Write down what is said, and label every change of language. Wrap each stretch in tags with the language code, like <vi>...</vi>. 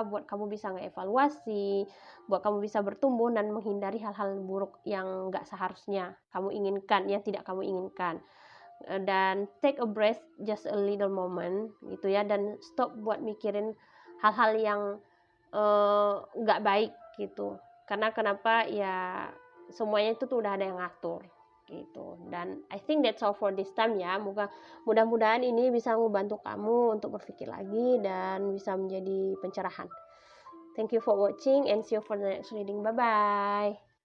<id>Buat kamu bisa ngeevaluasi, buat kamu bisa bertumbuh dan menghindari hal-hal buruk yang nggak seharusnya kamu inginkan, yang tidak kamu inginkan. Dan</id> <en>take a breath, just a little moment</en> <id>gitu ya, dan stop buat mikirin hal-hal yang nggak baik gitu. Karena kenapa ya, semuanya itu tuh udah ada yang ngatur gitu.</id> <en>Dan I think that's all for this time ya.</en> <id>Mudah-mudahan ini bisa membantu kamu untuk berpikir lagi dan bisa menjadi pencerahan.</id> <en>Thank you for watching and see you for the next reading. Bye bye.</en>